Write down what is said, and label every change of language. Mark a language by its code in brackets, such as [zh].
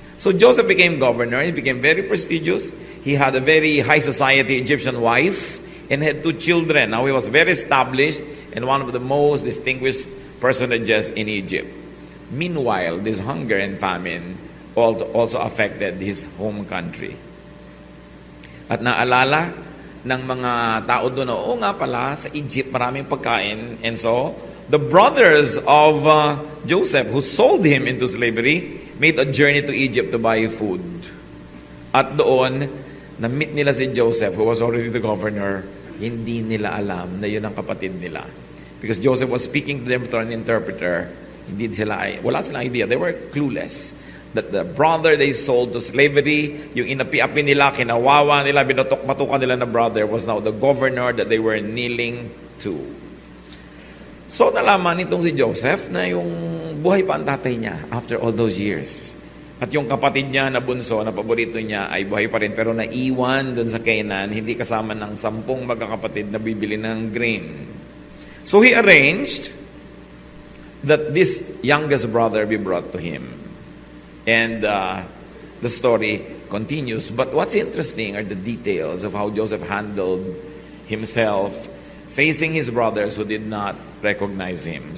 [en] So Joseph became governor. He became very prestigious. He had a very high society Egyptian wife and had 2 children. Now he was very established and one of the most distinguished personages in Egypt. Meanwhile, this hunger and famine also affected his home country. [tl] At naalala ng mga tao doon, oo nga pala, sa Egypt maraming pagkain. [en] And so, the brothers of Joseph who sold him into slavery, made a journey to Egypt to buy food. [tl] At doon, na-meet nila si Joseph, [en] who was already the governor. [tl] Hindi nila alam na yun ang kapatid nila. [en] Because Joseph was speaking to them through an interpreter. [tl] Wala silang idea. [en] They were clueless. That the brother they sold to slavery, [tl] yung inapi-api nila, kinawawa nila, binatok-matukan nila na [en] brother was now the governor that they were kneeling to. [tl] So nalaman nitong si Joseph na yung buhay pa ang tatay niya after all those years. At yung kapatid niya na bunso, na paborito niya, ay buhay pa rin pero naiwan dun sa Canaan, hindi kasama ng 10 magkakapatid na bibili ng grain. [en] So he arranged that this youngest brother be brought to him. And the story continues. But what's interesting are the details of how Joseph handled himself facing his brothers who did not recognize him.